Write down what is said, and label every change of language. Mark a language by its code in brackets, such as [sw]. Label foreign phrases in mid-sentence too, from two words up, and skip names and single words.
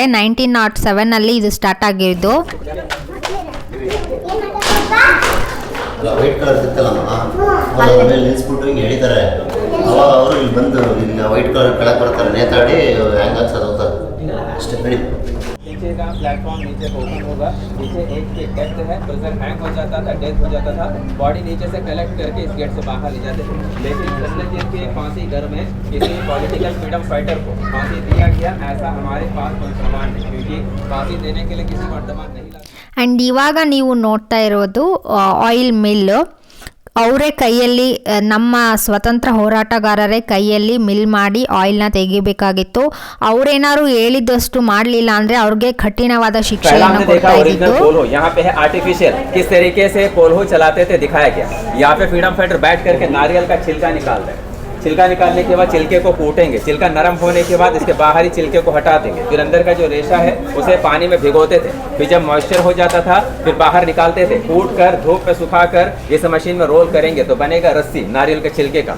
[kn] 1907 ಇದು ಸ್ಟಾರ್ಟ್ ಆಗಿದ್ದು. [en] white color [kn] ಸಿಗ್ತಲ್ಲ, ಆಮೇಲೆ ನಿಲ್ಸ್ಬಿಟ್ಟು ಹಿಂಗೆ ಹೇಳಿದ್ದಾರೆ. ಅವಾಗ ಅವರು ಇಲ್ಲಿ ಬಂದು ಇಲ್ಲಿ [en] white color [kn] ಕೆಳಗೆ ಬರ್ತಾರೆ, ನೇತಾಡಿ ಹ್ಯಾಂಗ್ ಹಾಕ್ಸೋದು ಹೋಗ್ತಾರೆ ಅಷ್ಟೇ. ನಡಿ. [hi] नीचे का प्लेटफॉर्म नीचे ओपन होगा. नीचे एक डेथ है, [en] pressure hang [hi] हो जाता था, डेथ हो जाता था. बॉडी नीचे से कलेक्ट करके इस गेट से बाहर ले जाते थे. लेकिन सेल्युलर जेल के फांसी घर में किसी [en] political freedom fighter [hi] को फांसी दिया गया, ऐसा हमारे पास कोई प्रमाण नहीं, क्योंकि फांसी देने के लिए किसी वर्तमान नहीं लगा. [kn] ಆ್ಯಂಡ್ ಇವಾಗ ನೀವು ನೋಡ್ತಾ ಇರೋದು [en] oil mill. [kn] ಅವರೇ ಕೈಯಲ್ಲಿ, ನಮ್ಮ ಸ್ವತಂತ್ರ ಹೋರಾಟಗಾರರೇ ಕೈಯಲ್ಲಿ ಮಿಲ್ ಮಾಡಿ ಆಯಿಲ್ನ ತೆಗಿಬೇಕಾಗಿತ್ತು. ಅವರೇನಾದ್ರು ಹೇಳಿದಷ್ಟು ಮಾಡಲಿಲ್ಲ ಅಂದರೆ ಅವ್ರಿಗೆ ಕಠಿಣವಾದ ಶಿಕ್ಷೆಯನ್ನು ಕೊಡ್ತಾ ಇದ್ದು. [hi] यहाँ पे है आर्टिफिशियल किस तरीके से पोलो चलाते थे दिखाया गया. यहाँ पे [en] freedom fighter [hi] बैठ करके नारियल का छिलका निकाल रहे हैं. छिलका निकालने के बाद छिलके को कूटेंगे. छिलका नरम होने के बाद इसके बाहरी छिलके को हटा देंगे. फिर अंदर का जो रेशा है उसे पानी में भिगोते थे. फिर जब मॉइस्चर हो जाता था फिर बाहर निकालते थे. कूट कर धूप पे सुखा कर इस मशीन में रोल करेंगे तो बनेगा रस्सी, नारियल के छिलके का.